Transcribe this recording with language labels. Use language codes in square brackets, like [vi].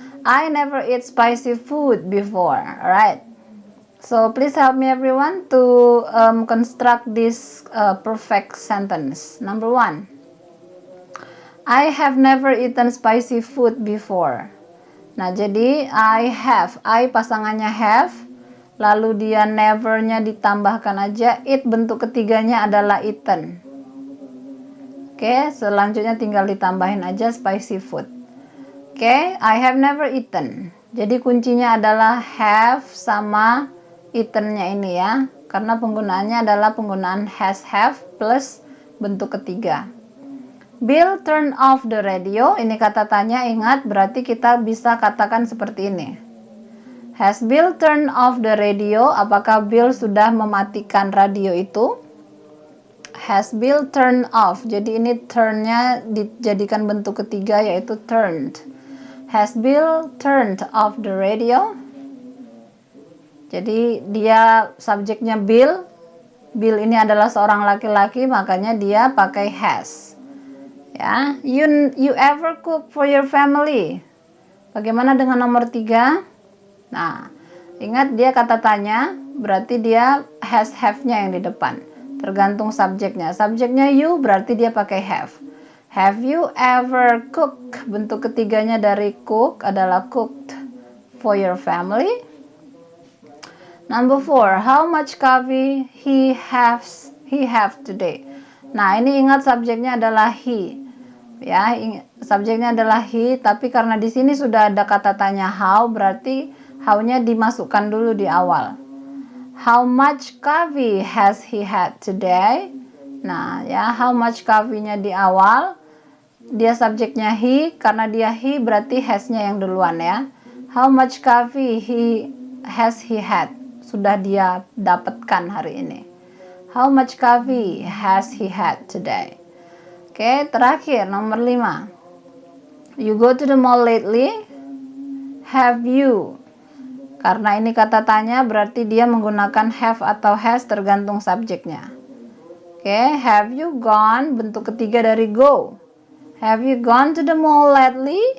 [en] I never eat spicy food before. Alright. So please help me everyone to construct this perfect sentence. Number 1. I have never eaten spicy food before. [id] Nah, jadi [en] I have, I pasangannya have, [id] lalu dia never-nya ditambahkan aja, it bentuk ketiganya adalah eaten. [en] Oke, [id] selanjutnya tinggal ditambahin aja [en] spicy food. Oke, I have never eaten. [id] Jadi kuncinya adalah have sama eaten-nya ini ya, karena penggunaannya adalah penggunaan has, have plus bentuk ketiga. [en] Bill turn off the radio. [id] Ini kata tanya, ingat, berarti kita bisa katakan seperti ini. [en] Has Bill turn off the radio? [id] Apakah Bill sudah mematikan radio itu? [en] Has Bill turn off? [id] Jadi ini turn-nya dijadikan bentuk ketiga yaitu turned. [en] Has Bill turned off the radio? [id] Jadi dia subjeknya Bill. Bill ini adalah seorang laki-laki, makanya dia pakai has. [en] Ya, you ever cook for your family? [id] Bagaimana dengan nomor 3? Nah, ingat dia kata tanya, berarti dia has have-nya yang di depan. Tergantung subjeknya. Subjeknya you, berarti dia pakai have. [en] Have you ever cooked? [id] Bentuk ketiganya dari cook adalah [en] cooked for your family. Number 4, how much coffee he have today? [id] Nah, ini ingat subjeknya adalah he. Ya, subjeknya adalah he, tapi karena di sini sudah ada kata tanya how, berarti how-nya dimasukkan dulu di awal. [en] How much coffee has he had today? [id] Nah, ya, how much coffee-nya di awal. Dia subjeknya he, karena dia he berarti has-nya yang duluan ya. [en] How much coffee has he had? [id] Sudah dia dapatkan hari ini. [en] How much coffee has he had today? [id] Oke, terakhir nomor 5. [en] You go to the mall lately? Have you? [id] Karena ini kata tanya, berarti dia menggunakan have atau has tergantung subjeknya. Oke, [en] have you gone? [id] Bentuk ketiga dari go. [en] Have you gone to the mall lately?